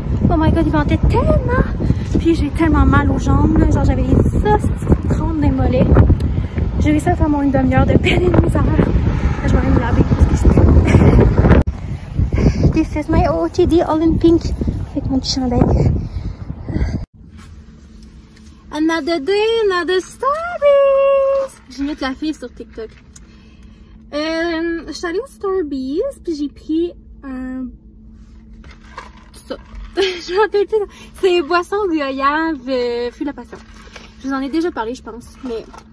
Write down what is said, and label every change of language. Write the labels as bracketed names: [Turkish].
[English] Oh my god, [French] il ventait tellement! Puis j'ai tellement mal aux jambes, là. Genre j'avais des hosties de crampes dans les mollets. J'ai réussi à faire mon une demi-heure de peine et de misère. Là, je vais aller me laver parce que je [English] This is my OOTD all in pink. [French] Avec mon petit chandail. [English] Another day, another stories! [French] J'imite la fille sur TikTok. Je suis allée au Starbucks, puis j'ai pris un... ça. Je me rappelle plus. C'est boisson goyave, fruit de la passion. Je vous en ai déjà parlé, je pense, mais...